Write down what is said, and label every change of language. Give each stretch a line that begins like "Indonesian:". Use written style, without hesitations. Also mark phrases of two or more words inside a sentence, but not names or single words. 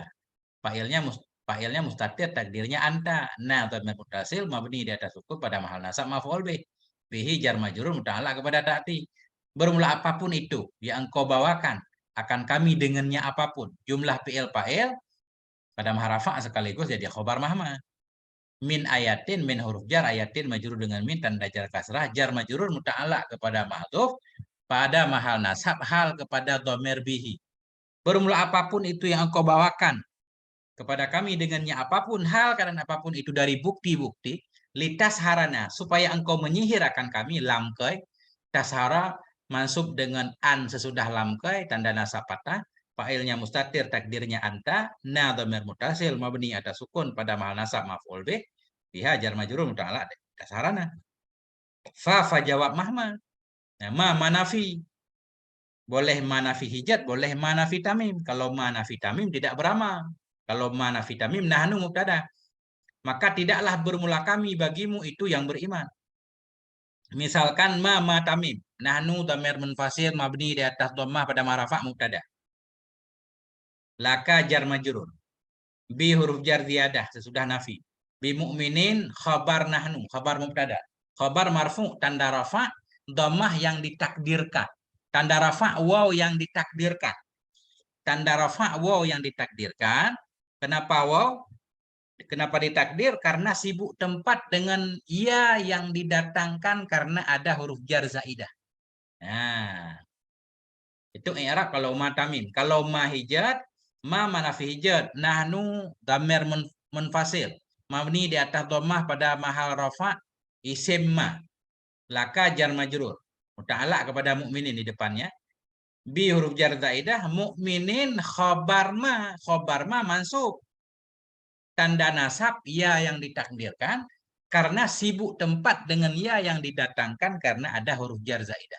Indonesian: Fa'ilnya mustatir takdirnya anta. Nah, dhamir muttasil mabni di atas sukun pada mahal nasab maf'ul bih. Bihi jar majrur muta'allaq kepada ta'ti. Bermula apapun itu yang engkau bawakan akan kami dengannya apapun. Jumlah fi'il fa'il pada maharafa sekaligus jadi khobar mahma. Min ayatin min huruf jar ayatin majrur dengan min tanda jar kasrah jar majrur muta'allaq kepada mahdhuf pada mahal nasab hal kepada dhamir bihi. Bermula apapun itu yang engkau bawakan kepada kami dengannya apapun hal karena apapun itu dari bukti-bukti
Arabic: لتسحرنا
Indonesian: supaya engkau menyihir akan kami
Arabic: لكي تسحر
Indonesian: mansub dengan an sesudah lamkai tanda nasab patah fa'ilnya mustatir takdirnya anta na dhamir mutasil mabni atas sukun pada mahal nasab maf'ul bih biha jar majrur muta'allaq tasharana fa jawab mahma nah, ma manafi boleh manafi hijat boleh manafi tamim kalau manafi tamim tidak beramal Kalau ma nafi tamim, nahnu mubtada. Maka tidaklah bermula kami bagimu itu yang beriman. Misalkan ma tamim. Nahnu dhamir munfasil mabni di atas dhammah pada marafa mubtada. Laka jar majrur. Bi huruf jar ziyadah sesudah nafi. Bi mu'minin khabar nahnu, khabar mubtada. Khabar marfu tanda rafa, dhammah yang ditakdirkan. Tanda rafa waw yang ditakdirkan. Tanda rafa waw yang ditakdirkan. Kenapa waw? Kenapa ditakdir? Karena sibuk tempat dengan ya yang didatangkan karena ada huruf jar zaidah. Nah, itu i'rab kalau ma tamim. Kalau ma hijat, ma manafi hijat, nahnu dhamir munfasil. Mabni di atas dhammah pada mahal rafa isim ma. Laka jar majrur. Muta'alaq kepada mukminin di depannya. Bi huruf jar zaidah, mukminin khabar ma mansub. Tanda nasab ya yang ditakdirkan karena sibuk tempat dengan ya yang didatangkan karena ada huruf jar zaidah.